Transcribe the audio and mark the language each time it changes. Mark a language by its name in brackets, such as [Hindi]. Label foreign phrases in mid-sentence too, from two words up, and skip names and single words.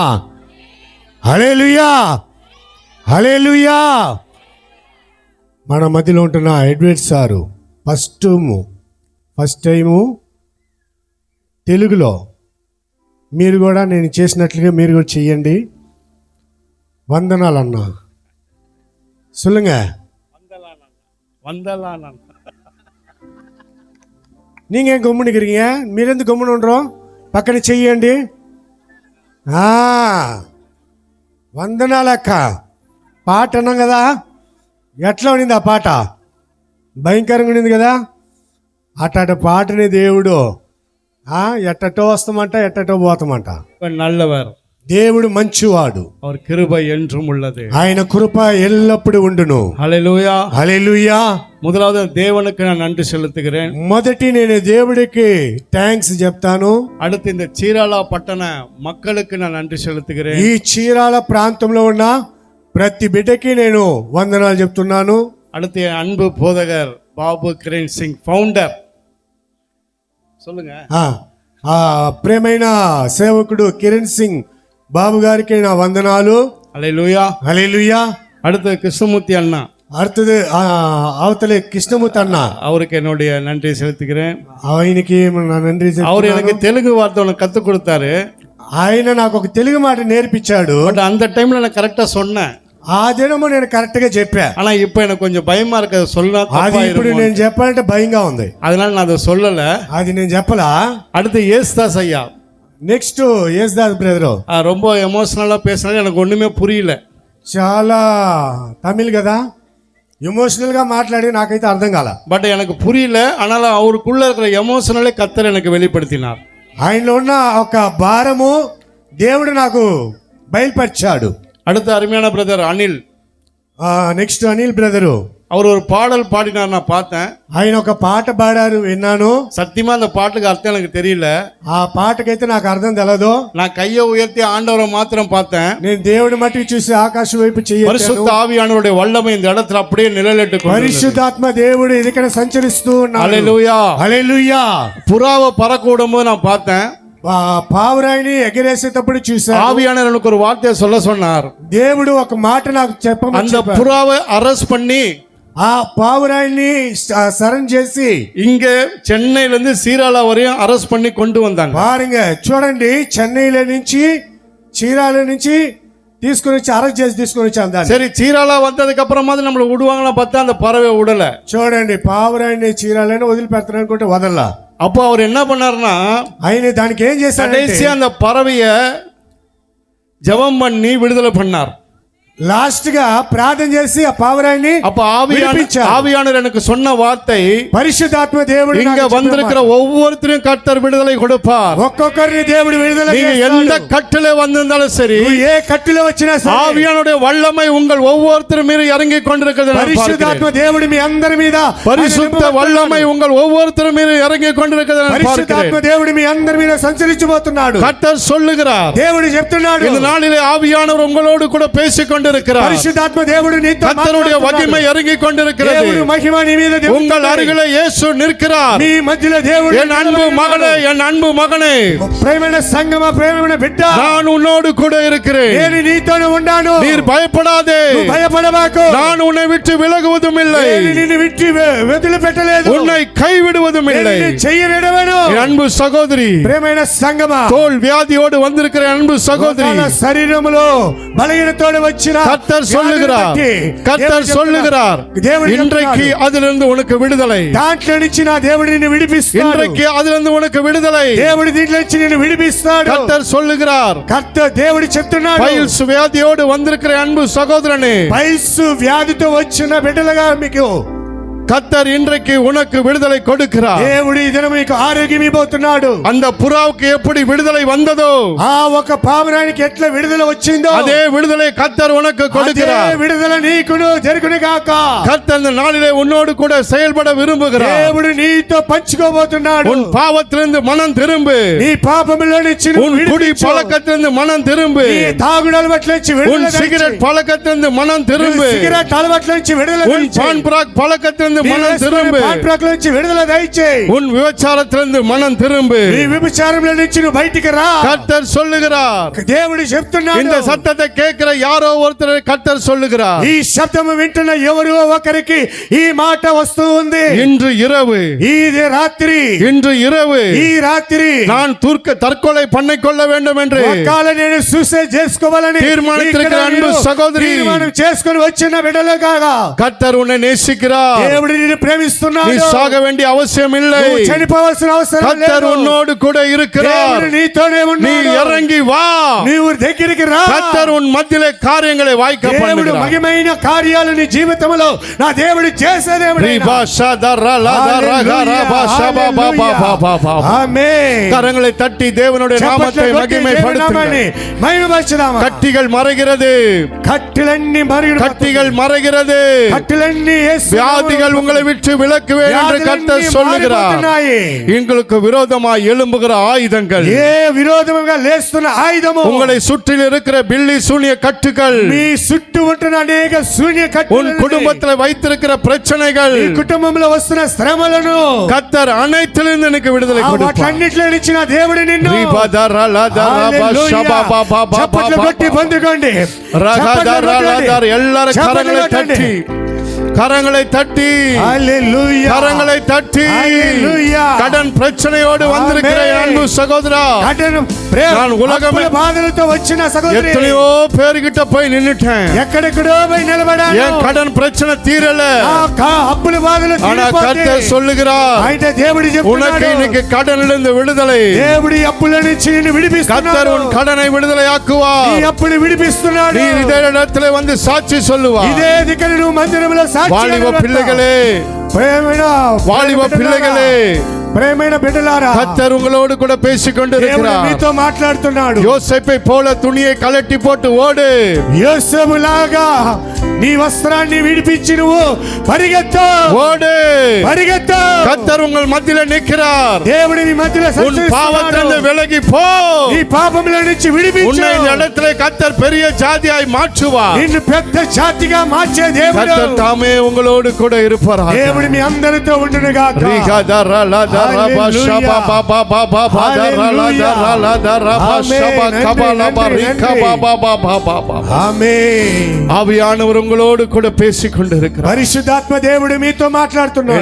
[Telugu] హల్లెలూయా, హల్లెలూయా. మన మధ్యలో ఉంటున్న ఎడ్వర్డ్ సారు ఫస్ట్ టైము తెలుగులో మీరు కూడా నేను చేసినట్లుగా మీరు కూడా చెయ్యండి. వందనాలు అన్నా சொல்லுங்க. வந்தலான [Tamil] நீங்கள் ஏன் கம்முனுக்கிறீங்க? [Telugu] మీరెందుకు గమ్మున ఉండరు? పక్కన చెయ్యండి. వందనాలక్క. పాట అన్నాం కదా, ఎట్లా ఉండింది ఆ పాట? భయంకరంగా ఉండింది కదా. అట్ట పాటని దేవుడు ఎట్టటో వస్తామంట, ఎట్టటో పోతామంట. [Tamil] நல்லவர், [Telugu] దేవుడు మంచివాడు, [Tamil] அவர் கிருபை என்றும் உள்ளது, [Telugu] ఆయన కృప ఎల్లప్పుడూ ఉండును. హల్లెలూయా, హల్లెలూయా. [Tamil] முதலாவது தேவனுக்கு நான் நன்றி செலுத்துகிறேன். [Telugu] మొదటి నేను దేవుడికి థ్యాంక్స్ చెప్తాను. [Tamil] அடுத்து இந்த చీరాల పట్టణ மக்களுக்கு நான் நன்றி செலுத்துகிறேன். [Telugu] ఈ చీరాల ప్రాంతంలో ఉన్న ప్రతి బిడ్డకి నేను వందనాలు చెప్తున్నాను. [Tamil] அடுத்து என் அன்பு போதகர் பாபு கிரண் சிங் ஃபவுண்டர், சொல்லுங்க. [Telugu] ప్రేమైన సేవకుడు కిరణ్ సింగ్ బాబు గారికి నా వందనాలు. హల్లెలూయా, హల్లెలూయా. [Tamil] அடுத்து கிருஷ்ணமூர்த்தி அண்ணா, அடுத்தது அவத்தலே கிருஷ்ணமூர்த்தி அண்ணா, அவருக்கு என்னுடைய நன்றி செலுத்துகிறேன். [Telugu] ఆయనకి నా నంది. [Tamil] அவர் எனக்கு தெலுங்கு வார்த்தை ஒன்று கற்றுக் கொடுத்தாரு. [Telugu] ఆయన నాకు ఒక తెలుగు మాట నేర్పించాడు. [Tamil] பட் அந்த டைம்ல நான் கரெக்டா சொன்னேன். [Telugu] ఆ దినము నేను కరెక్ట్ గా చెప్పా. [Tamil] ஆனா இப்போ எனக்கு கொஞ்சம் பயமா இருக்கு, சொல்ல. [Telugu] అది ఇప్పుడు నేను చెప్పాలంటే భయంగా ఉంది, [Tamil] அதனால நான் அதை சொல்லல. [Telugu] అది నేను చెప్పలా. [Tamil] அடுத்து యేసుదాస్ ஐயா, [Telugu] నెక్స్ట్ యేసుదాస్ బ్రదర్. [Tamil] ரொம்ப ఎమోషనల్ గా பேசினாரு, எனக்கு ஒண்ணுமே புரியல. [Telugu] చాలా తమిళ్ కదా, ఎమోషనల్ గా మాట్లాడి నాకైతే అర్థం కాల. [Tamil] பட் எனக்கு புரியல. ஆனாலும் அவருக்குள்ள இருக்கிற எமோஷனலே கர்த்தர் எனக்கு வெளிப்படுத்தினார். [Telugu] ఆయనలో ఉన్న ఒక భారము దేవుడు నాకు బయలుపరిచాడు. [Tamil] அடுத்த அருமையான பிரதர் அனில், [Telugu] నెక్స్ట్ అనిల్ బ్రదరు, [Tamil] அவர் ஒரு பாடல் பாடினார், நான் பார்த்தேன். [Telugu] ఆయన ఒక పాట పాడారు, విన్నాను. [Tamil] சத்தியமா அந்த பாட்டுக்கு அர்த்தம் எனக்கு தெரியல. [Telugu] ఆ పాటకైతే నాకు అర్థం తెలదు. [Tamil] நான் கையை உயர்த்தி ஆண்டவரை மாத்திரம் பார்த்தேன். [Telugu] నేను దేవుడి మట్టి చూసి ఆకాశం వైపు చెయ్యి. [Tamil] பரிசுத்த ஆவியானவருடைய வல்லமை இந்த இடத்துல அப்படியே நிழலிட்டு [Telugu] పరిశుద్ధాత్మ దేవుడు ఇక్కడ సంచరిస్తూ ఉన్నాడు. హల్లెలూయా, హల్లెలూయా. [Tamil] புறாவை பறக்க விடும்போது நான் பார்த்தேன். [Telugu] పావురాయిని ఎగరేసేటప్పుడు చూసా. [Tamil] ஆவியானவர் எனக்கு ஒரு வார்த்தையை சொல்ல சொன்னார். [Telugu] దేవుడు ఒక మాట నాకు చెప్పమని. [Tamil] அந்த புறாவை அரெஸ்ட் பண்ணி [Telugu] ఆ పావురాయిని సరెండర్ చేసి [Tamil] இங்க சென்னையில இருந்து சீராளா வரையும் அரெஸ்ட் பண்ணி கொண்டு வந்தாங்க. பாருங்க, [Telugu] చూడండి, చెన్నైలో నుంచి చీరాల నుంచి తీసుకొని వచ్చి అరెస్ట్ చేసి తీసుకొని వచ్చాను. [Tamil] சரி, చీరాల வந்ததுக்கு அப்புறமா நம்மள விடுவாங்களா பார்த்தா அந்த பறவை விடல. [Telugu] చూడండి, పావురాయిని చీరాలని వదిలిపెడతారు అనుకుంటే వదల్లా. [Tamil] அப்போ அவர் என்ன பண்ணாருன்னா, [Telugu] ఆయన దానికి ఏం చేశారు? [Tamil] கடைசியா அந்த பறவைய ஜெபம் பண்ணி விடுதலை பண்ணார். [Telugu] లాస్ట్ గా ప్రార్థన చేసి ఆ పావురాయిని. [Tamil] அப்ப ஆவியானவர் எனக்கு சொன்ன வார்த்தை, [Telugu] పరిశుద్ధాత్మ దేవుడు [Tamil] இங்க வந்திருக்கிற ஒவ்வொருத்தரையும் கர்த்தர் விடுதலை கொடுப்பார். [Telugu] ఒక్కొక్కరిని దేవుడు విడుదల [Tamil] நீங்க எந்த கட்டிலே வந்திருந்தாலும் சரி, [Telugu] ఏ కట్టులో వచ్చినా సరే, [Tamil] ஆவியானுடைய வல்லமை உங்கள் ஒவ்வொருத்தர் மீது இறங்கி கொண்டிருக்கிறது. [Telugu] పరిశుద్ధాత్మ దేవుడు మీ అందరి మీద, [Tamil] பரிசுத்த வல்லமை உங்கள் ஒவ்வொருத்தர் மீது இறங்கி கொண்டிருக்கிறது. [Telugu] పరిశుద్ధాత్మ దేవుడు మీ అందరి మీద సంచరించబోతున్నాడు. [Tamil] கர்த்தர் சொல்லுகிறார், [Telugu] దేవుడు చెప్తున్నాడు, [Tamil] இந்த நாளிலே ஆவியானவர் உங்களோடு கூட பேசிக்கொண்டு [Telugu] పరిశుద్ధాత్మ దేవుడు నీతో [Tamil] கர்த்தருடைய மகிமை இறங்கி கொண்டிருக்கிறது. [Telugu] దేవుడు మహిమ నీ మీద [Tamil] உங்கள் அருகிலே இயேசு நிற்கிறார். [Telugu] నీ మధ్యలో దేవుడు. [Tamil] என் அன்பு மகனே, என் அன்பு மகனே, [Telugu] ప్రేమైన సంగమ, ప్రేమైన బిడ్డ, [Tamil] நான் உன்னோடு கூட இருக்கிறேன். [Telugu] నేను నీతోనే ఉన్నాను. [Tamil] நீர் பயப்படாதே, [Telugu] భయపడబాకు. [Tamil] நான் உன்னை விட்டு விலகுவதும் இல்லை, [Telugu] నిన్ను విడిచి వదిలిపెట్టలేదు, [Tamil] உன்னை கைவிடுவதும் இல்லை. [Telugu] చెయ్యి విడవను. [Tamil] என் அன்பு சகோதரி, [Telugu] ప్రేమైన సంగమ, [Tamil] தோல் வியாதியோடு வந்திருக்கிற அன்பு சகோதரி, [Telugu] శరీరములో బలహీనతోడు వచ్చిన [Tamil] கர்த்தர் சொல்லுகிறார், கர்த்தர் சொல்லுகிறார், இன்றைக்கு அதிலிருந்து உனக்கு விடுதலை. [Telugu] దాంట్లో నుంచి నా దేవుడు నిన్ను విడిపిస్తాడు. [Tamil] இன்றைக்கு அதிலிருந்து உனக்கு விடுதலை. [Telugu] దేవుడు దీంట్లో నుంచి నిన్ను విడిపిస్తాడు. [Tamil] கர்த்தர் சொல்லுகிறார், [Telugu] కర్త దేవుడు చెప్తున్నాడు, [Tamil] பைல்ஸ் வியாதியோடு வந்திருக்கிற அன்பு சகோதரனே, [Telugu] పైల్స్ వ్యాధితో వచ్చిన బిడ్డలుగా మీకు [Tamil] கர்த்தர் இன்றைக்கு உனக்கு விடுதலை கொடுக்கிறார். [Telugu] దేవుడు ఈ దినం నీకు ఆరోగ్యం ఇవ్వబోతున్నాడు. [Tamil] அந்த புறாவுக்கு எப்படி விடுதலை வந்ததோ [Telugu] ఆ ఒక పావురానికి ఎట్లా విడుదల వచ్చిందో [Tamil] அதே விடுதலை கர்த்தர் உனக்கு [Telugu] అదే [Tamil] கொடுக்கிறார். [Telugu] విడుదల నీకును జరుగును గాక. [Tamil] கர்த்தர் இந்த நாளிலே உன்னோடு கூட செயல்பட விரும்புகிறார். [Telugu] దేవుడు నీతో పంచుకోబోతున్నాడు. [Tamil] உன் பாவத்திலிருந்து மனம் திரும்பு. [Telugu] నీ పాపములో నుంచి [Tamil] உன் குடி பழக்கத்திலிருந்து மனம் திரும்பு. [Telugu] నీ తాగుడు అలవాట్ల నుంచి [Tamil] உன் [Telugu] విడుదల [Tamil] சிகரெட் பழக்கத்திலிருந்து மனம் திரும்பு. [Telugu] సిగరెట్ అలవాట్ల నుంచి విడుదల [Tamil] உன் பான் பிராக் பழக்கத்திலிருந்து மனம் திரும்பு. [Telugu] పాన్ ప్రాకుల నుంచి విడుదల దయచేయి. [Tamil] உன் விபச்சாரத்திலிருந்து மனம் திரும்பு. [Telugu] నీ వ్యభిచారంలో నుంచి నువ్వు బయటికి రా. [Tamil] கர்த்தர் சொல்லுகிறார். [Telugu] దేవుడు చెప్తున్నాడు. [Tamil] இந்த சத்தத்தை கேட்கிற யாரோ ஒருத்தர் கர்த்தர் சொல்லுகிறார். [Telugu] ఈ శబ్దము వింటున్న ఎవరో ఒకరికి ఈ మాట వస్తూ ఉంది. [Tamil] இன்று இரவு [Telugu] ఇది రాత్రి [Tamil] இன்று இரவு [Telugu] ఈ రాత్రి [Tamil] நான் தற்கொலை பண்ணிக்கொள்ள வேண்டும் என்று [Telugu] ఒక్కళ్ళ నేను సూసైడ్ చేసుకోవాలని తీర్మానించిన అன்பు సహోదరి తీర్మానం చేసుకొని వచ్చిన బిడ్డలు కాగా [Tamil] கர்த்தர் உன்னை நேசிக்கிறார். [Telugu] దేవుడు నిన్ను ప్రేమిస్తున్నాడు. [Tamil] நீ சாக வேண்டிய அவசியம் இல்லை. [Telugu] నువ్వు చనిపోవాల్సిన అవసరం లేదు. [Tamil] கர்த்தர் உன்னோடு கூட இருக்கிறார். [Telugu] దేవుడు నీతోనే [Tamil] நீ [Telugu] ఉన్నాడు. [Tamil] இறங்கி வா. [Telugu] నీవు దగ్గరికి రా. [Tamil] கர்த்தர் உன் மத்தியிலே காரியங்களை வாய்க்க [Telugu] దేవుడు [Tamil] பண்ணுகிறார். [Telugu] మహిమైన కార్యాలు నీ జీవితంలో నా దేవుడు చేసేదేమిటి? ఆమేన్. [Tamil] கரங்களை தட்டி தேவனுடைய நாமத்தை மகிமைப்படுத்துங்கள். கட்டிகள் மறைகிறது. [Telugu] கட்டிலన్నీ [Tamil] கட்டிகள் மறைகிறது. [Telugu] கட்டிலన్నీ [Tamil] வியாதிகள் உங்களை விட்டு விலக்குவேன் என்று கர்த்தர் சொல்லுகிறார். எங்களுக்கு விரோதமாய் எழும்புகிற ஆயுதங்கள், [Telugu] ఏ విరోధముగా లేస్తున్న ఆయుధము, [Tamil] உங்களை சுற்றில் இருக்கிற பில்லி சூனிய கட்டுகள், [Telugu] మీ చుట్టూ ఉంటున్న అనేక శూన్య కట్టులు, [Tamil] உன் குடும்பத்தில் வைத்திருக்கிற பிரச்சனைகள், [Telugu] ఈ కుటుంబంలో వస్తున్న శ్రమలను [Tamil] கர்த்தர் அனைத்திலிருந்து எனக்கு விடுதலை கொடுப்பார். [Telugu] వాటన్నిటిలో ఇచ్చిన దేవుడు నిన్ను చప్పట్లు కొట్టి పొందుకోండి. [Tamil] எல்லாரும் கரங்களை தட்டி கரங்களை தட்டி [Telugu] హల్లెలూయా, [Tamil] கரங்களை தட்டி [Telugu] హల్లెలూయా. [Tamil] கடன் பிரச்சனையோடு வந்திருக்கிற அன்பு சகோதரா, நான் உலகமே [Telugu] బాధలతో వచ్చిన సహోదరి [Tamil] எத்தனையோ பேர்கிட்ட போய் நின்னுட்டேன். [Telugu] ఎక్కడెక్కడో పోయి నిలబడాను. [Tamil] என் கடன் பிரச்சனை தீரல. [Telugu] అప్పుల బాధలు [Tamil] ஆனா கர்த்தர் சொல்லுகிறார், [Telugu] అయితే దేవుడు [Tamil] உனக்கு [Telugu] చెప్తున్నాడు, [Tamil] இன்னைக்கு கடனிலிருந்து விடுதலை. [Telugu] దేవుడు అప్పుల నుంచి నిన్ను విడిపిస్తున్నాడు. [Tamil] கர்த்தர் உன் கடனை விடுதலையாக்குவார். [Telugu] నీ అప్పులు విడిపిస్తున్నాడు. [Tamil] நீ இதே இடத்துல வந்து சாட்சி சொல்லுவார். [Telugu] ఇదే దిక్కన నువ్వు మందిరంలో సాక్షి [Tamil] வாலிப பிள்ளைகளே, [Telugu] ప్రేమైన [Tamil] வாலிப பிள்ளைகளே, [Telugu] ప్రేమైన బిడ్డలారా, [Tamil] கர்த்தர் உங்களோடு கூட பேசிக் [Telugu] దేవుడు [Tamil] கொண்டிருக்கிறார். [Telugu] మీతో మాట్లాడుతున్నాడు. [Tamil] யோசேப்பை போல துணியை கலட்டி போட்டு ஓடு. [Telugu] యోసేపులాగా నీ వస్త్రాన్ని విడిపించి నువ్వు పరిగెత్తు, [Tamil] ஓடு, [Telugu] పరిగెత్తు. [Tamil] கர்த்தர் உங்கள் மத்தியில நிற்கிறார். [Telugu] దేవుడు నీ మధ్యలో [Tamil] உன் [Telugu] సంచరిస్తున్నాడు. [Tamil] பாவத்திலிருந்து விலகி போ. [Telugu] నీ పాపముల నుంచి విడిపించు. [Tamil] உன்னை இந்த இடத்திலே கர்த்தர் பெரிய ஜாதியாய் மாற்றுவார். [Telugu] నిన్ను పెద్ద జాతిగా మార్చే దేవుడు, [Tamil] கர்த்தர் தாமே உங்களோடு கூட இருப்பார். [Telugu] దేవుడు మీ అందరితో ఉండును గాక. ఆమేన్. [Tamil] ஆவியானவர் உங்களோடு கூட பேசிக் கொண்டிருக்கிறார். [Telugu] పరిశుద్ధాత్మ దేవుడు మీతో మాట్లాడుతున్నాడు.